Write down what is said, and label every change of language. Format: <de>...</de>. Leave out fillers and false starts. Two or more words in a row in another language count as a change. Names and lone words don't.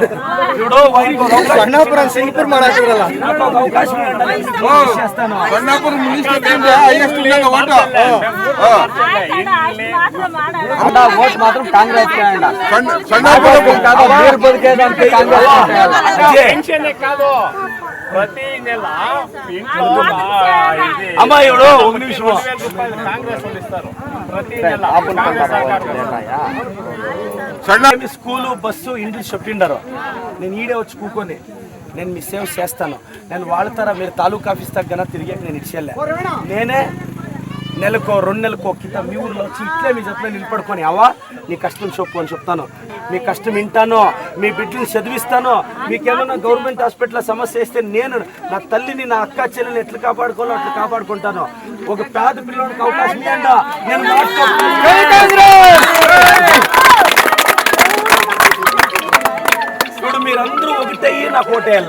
<te>ఇవిడో అవకాశం చేస్తాను. ఓట్ మాత్రం కాంగ్రెస్ కాదు</te> <kn>ಪ್ರತಿ ನೆಲ ಅಮ್ಮ ಇವಳು ಒಂದು ನಿಮಿಷ ಕಾಂಗ್ರೆಸ್ ಉಳಿಸ್ತಾರೆ ಪ್ರತಿ ನೆಲ</kn> <te>స్కూలు బస్సు ఇండ్లు చెప్పిండారు నేను ఈడే వచ్చి కూకొని నేను మీ సేవ చేస్తాను నేను వాళ్ళ మీరు తాలూకా ఆఫీస్ దగ్గర తిరిగాక నేను ఇచ్చేలే నేనే నెలకో 2 నెలకో కింద మీ ఊర్లో వచ్చి ఇట్లే మీ జతలో నిలబడుకొని అవ్వా నీ కష్టం చెప్పు అని చెప్తాను మీ కష్టం వింటాను మీ బిడ్డలు చదివిస్తాను మీకేమన్నా గవర్నమెంట్ హాస్పిటల్ సమస్య వేస్తే నేను నా తల్లిని నా అక్క చెల్లెని ఎట్లా కాపాడుకోవాలో అట్లా కాపాడుకుంటాను ఒక పేద పిల్లడికి అవకాశం ఇవ్వండి నేను ఇప్పుడు మీరందరూ ఒకటయ్యి నాకు ఓటేయాల</te>